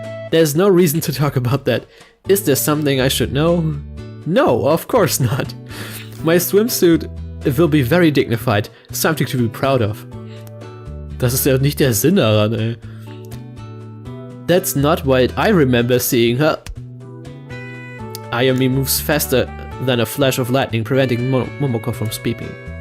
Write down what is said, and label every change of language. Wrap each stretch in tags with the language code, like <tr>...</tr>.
<en>There's no reason to talk about that. Is there something I should know? No, of course not. My swimsuit will be very dignified, something to be proud of.</en> <de>Das ist ja nicht der Sinn daran, ey.</de> <en>That's not what I remember seeing her. Ayumi moves faster than a flash of lightning, preventing Momoko from speaking.</en>